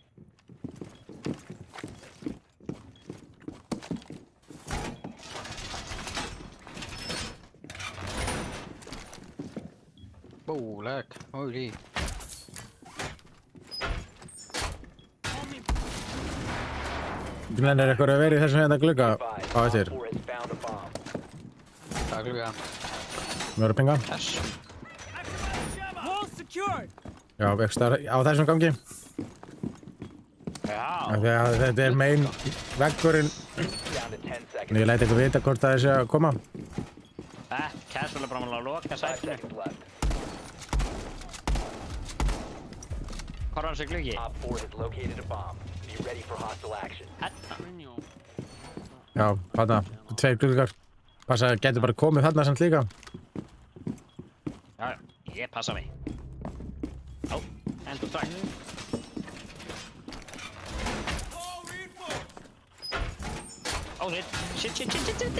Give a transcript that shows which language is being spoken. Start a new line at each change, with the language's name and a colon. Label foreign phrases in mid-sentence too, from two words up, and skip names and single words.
English: Lag. Holy.
Icelandic: Glenn, er eitthvað að vera í þessum hérna glugga á eftir?
English: Op 4 has found a bomb.
Icelandic: Það er klukka. Við erum að pinga. Já, ekki staðar á þessum gangi. Já. Þegar þetta er main veggurinn.
English: Down to 10 seconds.
Icelandic: En ég læti ykkur vita hvort það er sér að koma. Casual er bara að loka
English: 5
Icelandic: sætinu.
English: seconds left.
Icelandic: Hvað var þessi gluggi?
English: Op 4 has located a bomb. Be ready for hostile action.
Icelandic: Brynjó. Já, þarna, tveir gluggar. Passa, getur bara komið þarna samt líka. Já, ég passa mig. Ó, endur strax. Ó, shit.